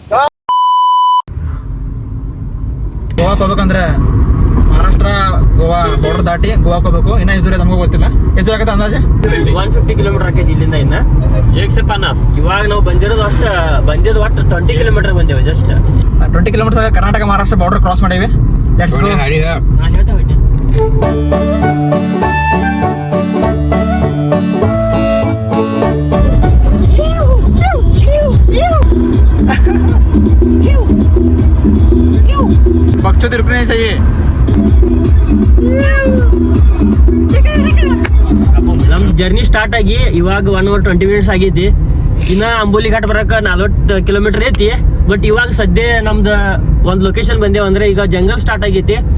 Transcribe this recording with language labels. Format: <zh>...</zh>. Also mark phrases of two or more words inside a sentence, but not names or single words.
<kn>ಗೋವಾಕ್ ಹೋಗ್ಬೇಕಂದ್ರೆ ಮಹಾರಾಷ್ಟ್ರ ಗೋವಾ ಬಾರ್ಡರ್ ದಾಟಿ ಗೋವಾಕ್ ಹೋಗ್ಬೇಕು. ಇನ್ನ ಎಷ್ಟು ದೂರ ನಮಗೂ ಗೊತ್ತಿಲ್ಲ. ಎಷ್ಟು ದೂರ ಆಗತ್ತೆ ಅಂದಾಜು? 150 ಕಿಲೋಮೀಟರ್ ಆಕೈತಿ ಇಲ್ಲಿಂದ. ಇನ್ನ 150. ಇವಾಗ ನಾವು ಬಂದಿರೋದು ಒಟ್ಟು 20 ಕಿಲೋಮೀಟರ್ ಬಂದೇವೆ. ಜಸ್ಟ್ 20 ಕಿಲೋಮೀಟರ್ ಕರ್ನಾಟಕ ಮಹಾರಾಷ್ಟ್ರ</kn> <en>border cross</en> <kn>ಮಾಡೀವಿ.</kn> <en>Let's go.</en> <hi>बच्चों रुकने चाहिए.</hi> <kn>ನಮ್</kn> <en>journey start</en> <kn>ಆಗಿ ಇವಾಗ</kn> <en>1 hour 20 minutes</en> <kn>ಆಗೈತಿ. ಇನ್ನ ಅಂಬೋಲಿ ಘಾಟ್ ಬರಕ 40 ಕಿಲೋಮೀಟರ್ ಐತಿ. ಬಟ್ ಇವಾಗ ಸದ್ಯ ನಮ್ದ ಒಂದ್ ಲೊಕೇಶನ್ ಬಂದೇವ್ ಅಂದ್ರೆ ಈಗ</kn> <en>jungle start</en> <kn>ಆಗೈತಿ.</kn>